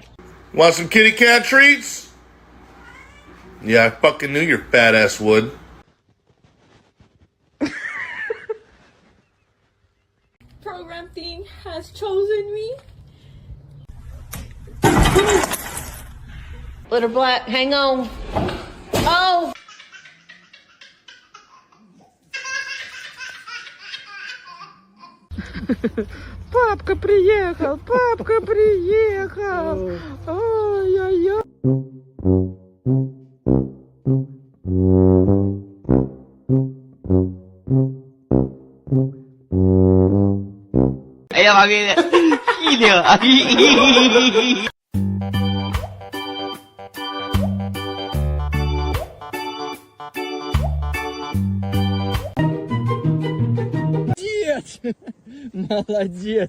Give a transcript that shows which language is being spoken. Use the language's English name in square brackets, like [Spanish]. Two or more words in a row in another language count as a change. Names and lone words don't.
[English] Want some kitty cat treats? Yeah, I fucking knew your fat ass would. Program team has chosen me. Little black, hang on. Oh! [Russian] Папка приехал, папка приехал. Ой-ой-ой. [Spanish] Ella va bien. [Russian] Молодец!